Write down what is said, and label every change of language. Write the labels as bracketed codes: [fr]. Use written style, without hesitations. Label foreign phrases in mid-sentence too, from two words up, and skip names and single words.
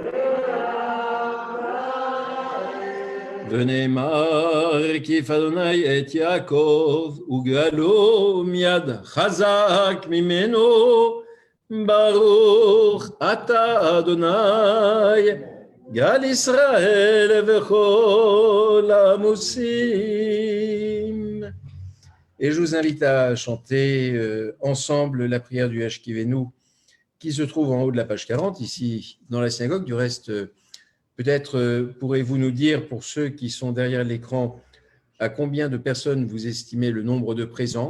[he] ונאמר, כיף אדוני את יעקב וגאלו מיד חזק ממנו, ברוך אתה אדוני גאל ישראל וכל עמוסים. [fr] Et je vous invite à chanter ensemble la prière du Ashkivenu qui se trouve en haut de la page 40, ici dans la synagogue. Du reste, peut-être pourrez-vous nous dire, pour ceux qui sont derrière l'écran, à combien de personnes vous estimez le nombre de présents.